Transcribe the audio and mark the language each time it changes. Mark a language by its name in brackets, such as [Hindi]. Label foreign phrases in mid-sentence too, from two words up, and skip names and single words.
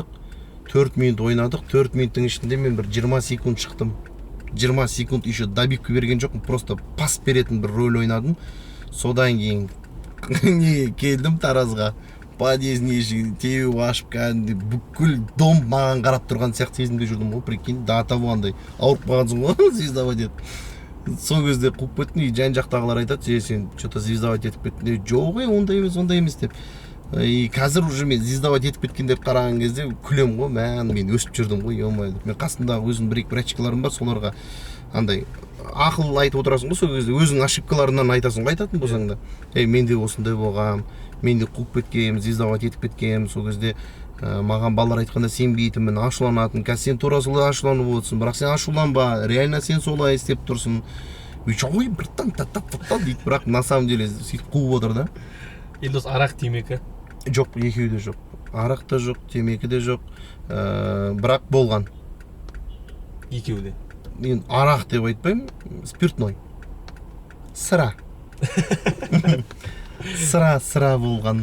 [Kazakh] 4 минут ойнадық, 4 минуттың ішінде мен бір 20 секунд шықтым. 20 секунд [Russian] еще добивка [Kazakh] берген жоқпын, просто пас беретін бір рөл ойнадым. Содан кейін келдім Таразға. Подъездың есігін теуіп ашып кәдімгідей бүкіл дом маған қарап тұрған сияқты сезімде жүрдім ғой, прикинь, [Russian] до того [Kazakh] андай ауырып қалғансың ғой, звездовать етіп. Сол кезде қуып кеттім, жан жақтағылар айтады, сен [Russian] что-то звездовать [Kazakh] етіп кеттің. Жоқ, ондай емес деп. И қазір уже мен звездовать етіп кеткен деп қараған кезде күлем ғой, мен өсіп жүрдім ғой, ё-май деп. Мен қасымдағы өзім бір-екі братчикаларым бар, соларға андай ақыл айтып отырасың ғой, сол кезде өзің ошибкаларынан айтасың ғой, айтатын болсаң да. Мен де осындай болғам, мен де қуып кеткем, звездовать етіп кеткем, сол кезде маған балалар айтқанда сенбейтінмін, ашуланатын. Қазір сен тура солай ашуланып отырсың, бірақ сен ашуланба, реально сен солай істеп тұрсың. Ой, братан, та-та-та-та дейді, бірақ [Russian] на самом деле [Kazakh] сөйтіп қуып отыр да. Елдос, арақ, темекі? Жоқ, екеуі де жоқ. Арақ та жоқ, темекі де жоқ, бірақ болған. Екеуі де? Мен арақ деп айтпаймын, спиртной. Сыра. Сыра болған.